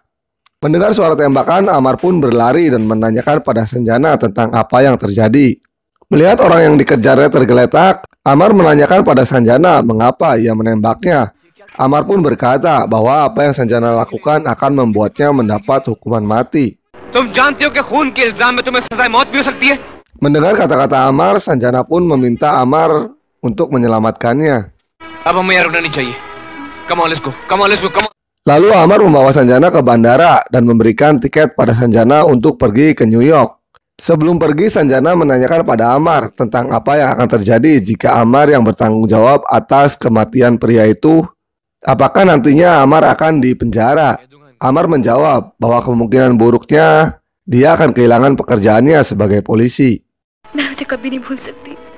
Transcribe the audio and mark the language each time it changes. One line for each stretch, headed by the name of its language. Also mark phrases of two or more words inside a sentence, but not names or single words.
Indonesian: Mendengar suara tembakan, Amar pun berlari dan menanyakan pada Sanjana tentang apa yang terjadi. Melihat orang yang dikejarnya tergeletak, Amar menanyakan pada Sanjana mengapa ia menembaknya. Amar pun berkata bahwa apa yang Sanjana lakukan akan membuatnya mendapat hukuman mati.
Hindi: तुम जानते हो कि खून के इल्जाम में तुम्हें सजाए मौत भी हो सकती है.
Indonesian: Mendengar kata-kata Amar, Sanjana pun meminta Amar untuk menyelamatkannya.
Hindi: अब हमें यहाँ रुकना नहीं चाहिए.
English: Come on, let's go. Come on, let's go. Come on.
Indonesian: Lalu Amar membawa Sanjana ke bandara dan memberikan tiket pada Sanjana untuk pergi ke New York. Sebelum pergi, Sanjana menanyakan pada Amar tentang apa yang akan terjadi jika Amar yang bertanggung jawab atas kematian pria itu. Apakah nantinya Amar akan dipenjara? Amar menjawab bahwa kemungkinan buruknya dia akan kehilangan pekerjaannya sebagai polisi.
Hindi: मैं उसे कभी नहीं भूल सकती.